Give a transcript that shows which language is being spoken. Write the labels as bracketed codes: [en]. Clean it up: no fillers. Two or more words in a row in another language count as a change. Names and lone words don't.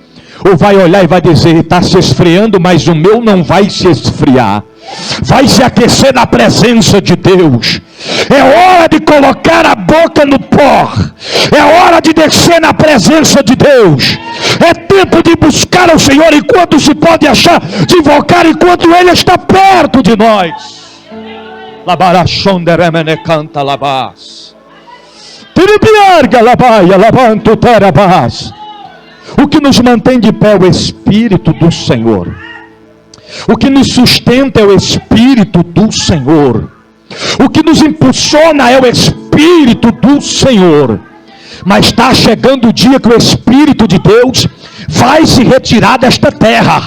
[pt] Ou vai olhar e vai dizer: está se esfriando, mas o meu não vai se esfriar, vai se aquecer na presença de Deus. É hora de colocar a boca no pó, é hora de descer na presença de Deus, é tempo de buscar o Senhor enquanto se pode achar, de invocar enquanto Ele está perto de nós. Labarachonderemene canta labás, tiribiarga labaia labanto terabás. O que nos mantém de pé é o Espírito do Senhor. O que nos sustenta é o Espírito do Senhor. O que nos impulsiona é o Espírito do Senhor. Mas está chegando o dia que o Espírito de Deus vai se retirar desta terra.